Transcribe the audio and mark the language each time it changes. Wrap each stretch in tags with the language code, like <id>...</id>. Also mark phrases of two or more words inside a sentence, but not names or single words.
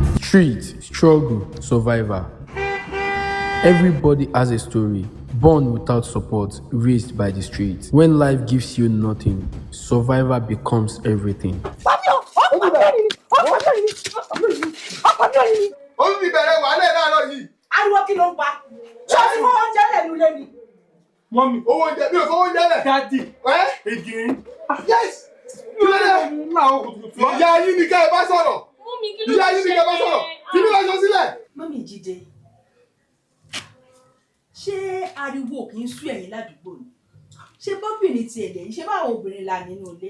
<en>Street, struggle, survivor. Everybody has a story. Born without support, raised by the street. When life gives you nothing, survivor becomes everything.</en> <yo>Ó ti bẹ̀rẹ̀ wàhálẹ̀ láàárọ̀ yìí. Ariwo kí ló ń pa? Ṣé o ti fọwọ́ oúnjẹ lẹ̀ nílé ni? Mọ́mí, owó oúnjẹ mi ò fọwọ́ oúnjẹ lẹ̀.</yo> <en>Daddy, Again. Yes.</en> <yo>Kí ló dé? Ìyá yín ni ká ẹ bá sọ̀rọ̀. Ìyá yín ni ká ẹ bá sọ̀rọ̀. Kí ni wọ́n sọ sílẹ̀? Mọ́mí Jídé, ṣé ariwo kì í sú ẹ̀yin ládùúgbò ni? Ṣé bọ́bìnrin ti ẹ̀dẹ̀ yìí ṣé báwọn obìnrin la nínú ilé?</yo>